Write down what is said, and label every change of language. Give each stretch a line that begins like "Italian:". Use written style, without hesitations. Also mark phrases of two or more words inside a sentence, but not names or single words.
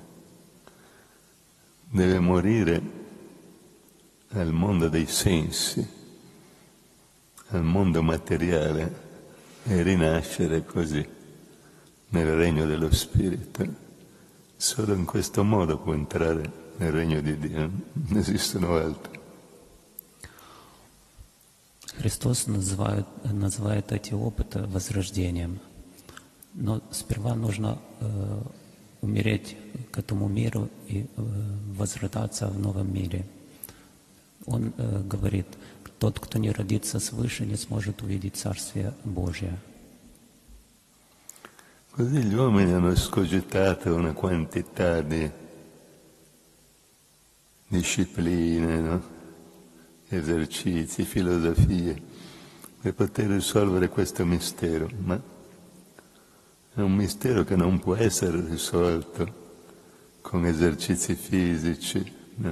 Italian: Deve morire al mondo dei sensi, al mondo materiale e rinascere così nel regno dello Spirito. Solo in questo modo può entrare nel regno di Dio, non esistono altri.
Russian: Христос называет эти опыты возрождением. Но сперва нужно умереть к этому миру и возрождаться в новом мире. Он говорит, тот, кто не родится свыше, не сможет увидеть Царствие Божие.
Italian: Così gli uomini hanno escogitato una quantità di discipline, no? Esercizi, filosofie, per poter risolvere questo mistero, ma è un mistero che non può essere risolto con esercizi fisici, no?